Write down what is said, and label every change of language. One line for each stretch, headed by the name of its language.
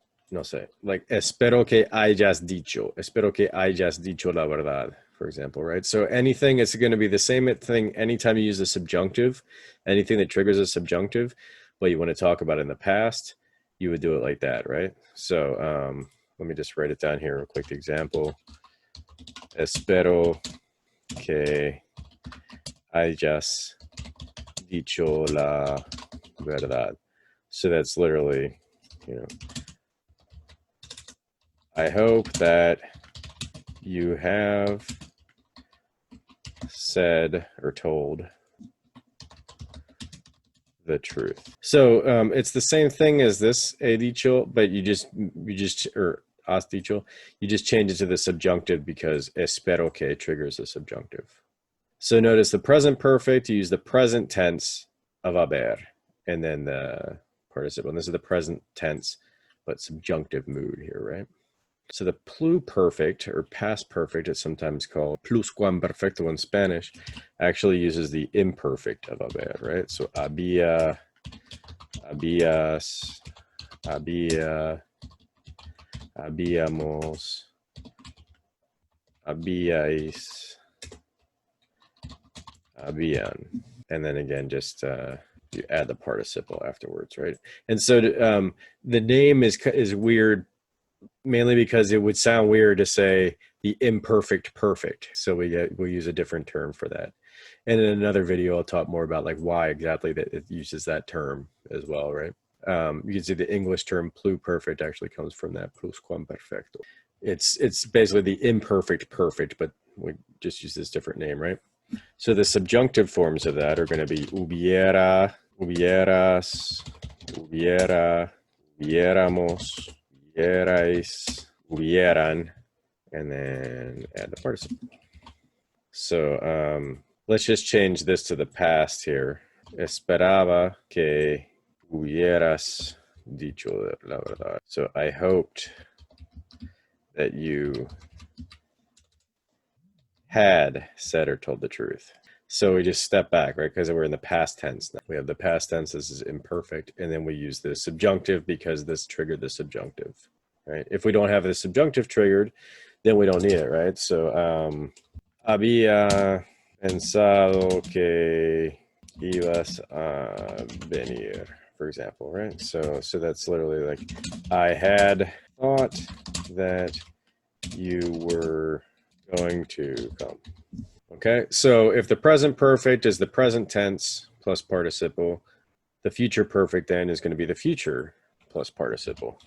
Spanish: No sé,
English: like
Spanish: espero que hayas dicho la verdad,
English: for example, right? So anything is going to be the same thing anytime you use the subjunctive, anything that triggers a subjunctive, but you want to talk about in the past, you would do it like that, right? So let me just write it down here real quick. The example,
Spanish: espero que hayas dicho la verdad.
English: So that's literally, I hope that you have said or told the truth. So it's the same thing as this he dicho, but you just or has dicho, you just change it to the subjunctive because espero que triggers the subjunctive. So notice the present perfect, you use the present tense of haber, and then the participle. And this is the present tense, but subjunctive mood here, right? So the pluperfect, or past perfect, it's sometimes called pluscuamperfecto in Spanish, actually uses the imperfect of haber, right?
Spanish: So había, habías, había, habíamos, habíais, habían.
English: And then again, just you add the participle afterwards, right? And so the name is weird, mainly because it would sound weird to say the imperfect perfect. So we'll use a different term for that. And in another video, I'll talk more about like why exactly that it uses that term as well, right? You can see the English term pluperfect actually comes from that pluscuamperfecto. It's basically the imperfect perfect, but we just use this different name, right? So the subjunctive forms of that are going to be hubiera, hubieras, hubiera, hubiéramos, hubierais, hubieran, and then add the participle. So let's just change this to the past here.
Spanish: Esperaba que hubieras dicho la verdad.
English: So I hoped that you had said or told the truth. So we just step back, right? Because we're in the past tense now. We have the past tense, this is imperfect, and then we use the subjunctive because this triggered the subjunctive, right? If we don't have the subjunctive triggered, then we don't need it, right? So
Spanish: había pensado que ibas a venir,
English: for example, right? So that's literally like, I had thought that you were going to come. Okay, so if the present perfect is the present tense plus participle, the future perfect then is going to be the future plus participle.